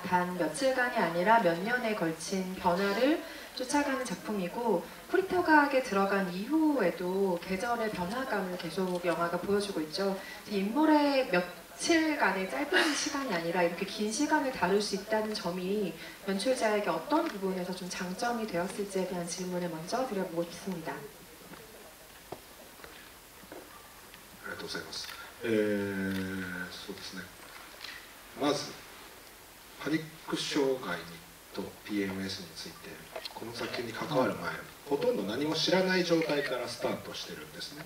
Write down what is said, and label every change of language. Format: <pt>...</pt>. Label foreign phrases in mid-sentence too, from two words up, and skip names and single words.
<ko>단 며칠간이 아니라 몇 년에 걸친 변화를 쫓아가는 작품이고 프리터각에 들어간 이후에도 계절의 변화감을 계속 영화가 보여주고 있죠. 인물의 며칠간의 짧은 시간이 아니라 이렇게 긴 시간을 다룰 수 있다는 점이 연출자에게 어떤 부분에서 좀 장점이 되었을지에 대한 질문을 먼저 드려보고 싶습니다.</ko> <ja>ありがとうございます。そうですね。まずパニック障害と PMS についてこの作品に関わる前、ほとんど何も知らない状態からスタートしてるんですね。</ja>